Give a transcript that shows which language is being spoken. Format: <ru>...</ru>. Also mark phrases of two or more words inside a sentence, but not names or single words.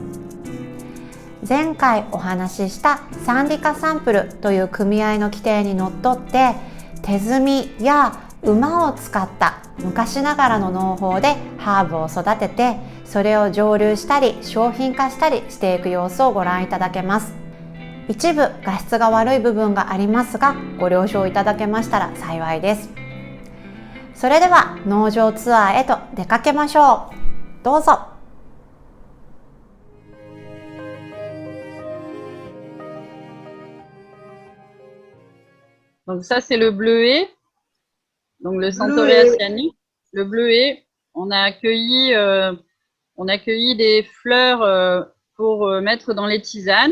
<ja>前回お話ししたサンディカサンプルという組合の規定にのっとって手摘みや馬を使った昔ながらの農法でハーブを育てて、それを蒸留したり商品化したりしていく様子をご覧いただけます。一部画質が悪い部分がありますが、ご了承いただけましたら幸いです。それでは農場ツアーへと出かけましょう。どうぞ。</ja> <fr>Donc ça, c'est le bleuet, donc le Centaurea cyanide. Le bleuet, on a accueilli des fleurs pour mettre dans les tisanes.</fr>